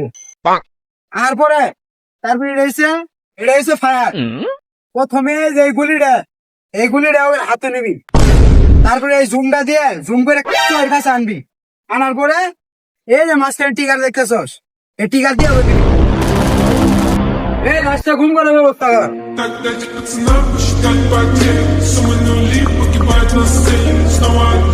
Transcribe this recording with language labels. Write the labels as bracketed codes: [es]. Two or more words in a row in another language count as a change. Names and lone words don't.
[bn] তারপরে এটা হচ্ছে ফায়ার প্রথমে যে এই গুলিটা ওর হাতে নিবি তারপরে এই জুমটা দিয়ে জুম করে ওর কাছে আনবি আনার পরে এই যে মাঝখানে টিকার দেখতেছস এই টিকার দিয়ে এই লাস্টটা ঘুম করার ব্যবস্থা কর। [ru] Так дать пацанам посчитать потери. Суммы нули погибают на сцене. Снова